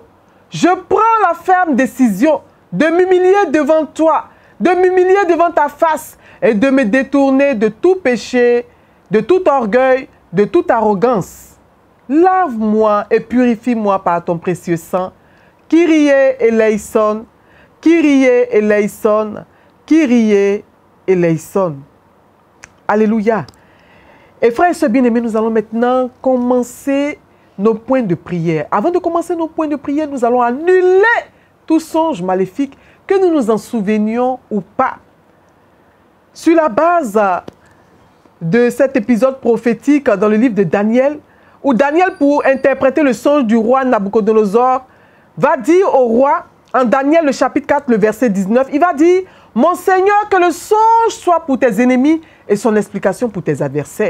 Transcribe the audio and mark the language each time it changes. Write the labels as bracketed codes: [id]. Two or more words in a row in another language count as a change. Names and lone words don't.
[fr] Je prends la ferme décision de m'humilier devant toi, de m'humilier devant ta face et de me détourner de tout péché, de tout orgueil, de toute arrogance. Lave-moi et purifie-moi par ton précieux sang. [el] Κύριε ἐλέησον, Κύριε ἐλέησον, Κύριε ἐλέησον. [fr] Alléluia. Et frères et sœurs bien-aimés, nous allons maintenant commencer nos points de prière. Avant de commencer nos points de prière, nous allons annuler tout songe maléfique, que nous nous en souvenions ou pas. Sur la base de cet épisode prophétique dans le livre de Daniel, où Daniel, pour interpréter le songe du roi Nabuchodonosor, va dire au roi, en Daniel le chapitre 4, le verset 19, il va dire: mon Seigneur, que le songe soit pour tes ennemis et son explication pour tes adversaires.